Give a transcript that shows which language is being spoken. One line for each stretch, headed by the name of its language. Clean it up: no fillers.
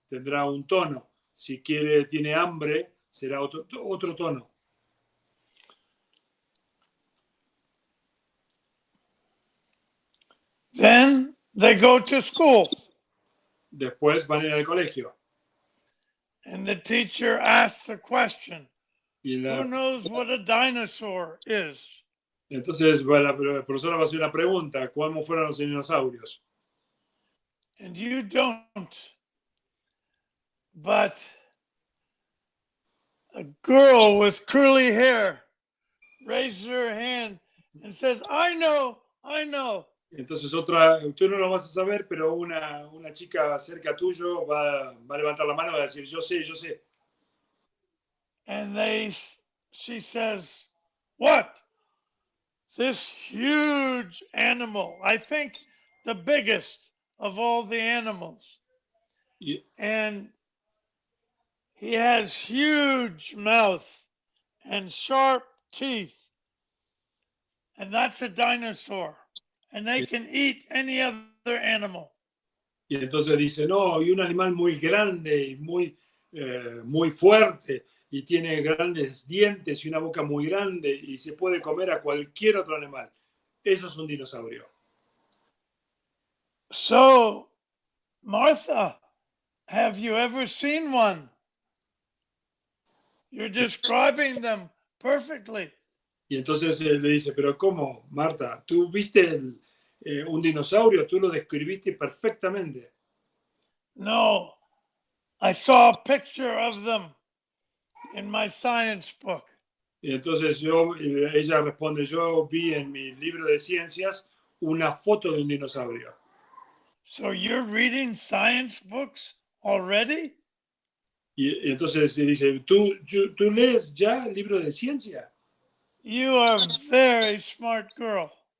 Spanish: Tendrá un tono. Si tiene hambre, será otro tono.
English: Then they go to school.
Spanish: Después van a ir al colegio.
English: And the teacher asks a question.
Spanish: Y
English: Who knows what a dinosaur is?
Spanish: Entonces la profesora va a hacer una pregunta. ¿Cómo fueron los dinosaurios?
English: And you don't. But a girl with curly hair raises her hand and says, I know.
Spanish: Entonces tú no lo vas a saber, pero una chica cerca tuyo va a levantar la mano y va a decir, yo sé.
English: And she says, what? This huge animal, I think the biggest of all the animals. And he has huge mouth and sharp teeth. And that's a dinosaur. And they can eat any other animal.
Spanish: Y entonces dice, no, y un animal muy grande y muy fuerte y tiene grandes dientes y una boca muy grande y se puede comer a cualquier otro animal. Eso es un dinosaurio.
English: So, Martha, have you ever seen one? You're describing them perfectly.
Spanish: Y entonces le dice, pero ¿cómo, Marta? ¿Tú viste un dinosaurio? Tú lo describiste perfectamente.
English: No, I saw a picture of them in my science book.
Spanish: Y entonces ella responde, yo vi en mi libro de ciencias una foto de un dinosaurio.
English: So you're reading science books already?
Spanish: Y entonces dice, ¿tú lees ya el libro de ciencia?
English: You are a very smart girl.